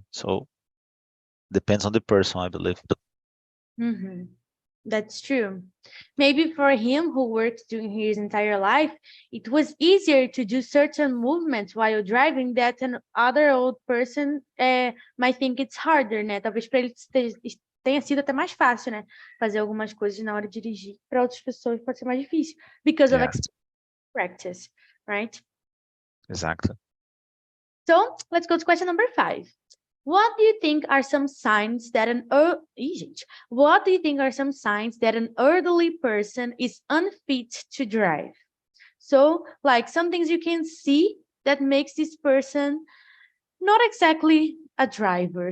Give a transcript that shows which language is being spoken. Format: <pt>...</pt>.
<en>So depends on the person, I believe. That's true. Maybe for him who worked during his entire life, it was easier to do certain movements while driving that an other old person might think it's harder, né?</en> <pt>Talvez para ele tenha sido até mais fácil, né? Fazer algumas coisas na hora de dirigir. Para outras pessoas pode ser mais difícil,</pt> <en>because of practice, right? Exactly. So let's go to question number 5. What do you think are some signs that what do you think are some signs that an elderly person is unfit to drive? So, like some things you can see that makes this person not exactly a driver.</en>